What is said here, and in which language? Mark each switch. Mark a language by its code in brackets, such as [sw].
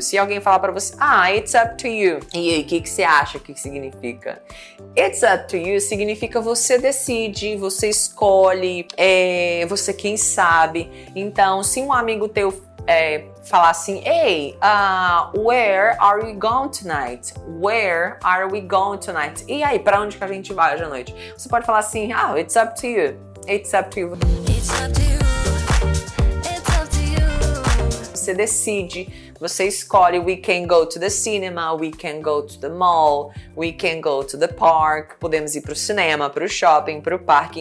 [pt] Se alguém falar para você, [en] it's up to you. [pt] E aí, o que você acha que significa? [en] It's up to you [pt] significa você decide, você escolhe, você quem sabe. Então, se um amigo teu falar assim, [en] hey, where are we going tonight? Where are we going tonight? [pt] E aí, para onde que a gente vai hoje à noite? Você pode falar assim, [en] it's up to you. [pt] It's up to you. It's up to you. [en] It's up to you. [pt] Você decide, você escolhe, [en] we can go to the cinema, we can go to the mall, we can go to the park, [pt] podemos ir para o cinema, para o shopping, para o parque.